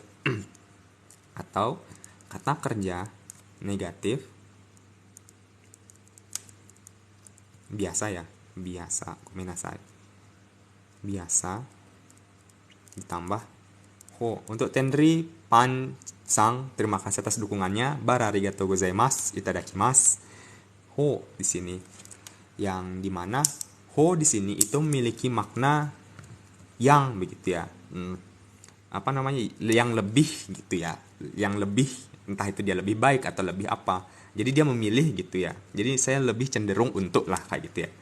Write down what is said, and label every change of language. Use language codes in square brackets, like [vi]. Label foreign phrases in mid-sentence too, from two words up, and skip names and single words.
[id] Atau kata kerja negatif biasa ya, gomenasai. Biasa ditambah ho. Untuk Tenri Pan Sang, terima kasih atas dukungannya. [ja] ありがとうございます、いただきます. [id] Ho di sini. Yang dimana ho di sini itu memiliki makna yang begitu ya. Yang lebih gitu ya. Yang lebih, entah itu dia lebih baik atau lebih apa. Jadi dia memilih gitu ya. Jadi saya lebih cenderung untuk lah kayak gitu ya.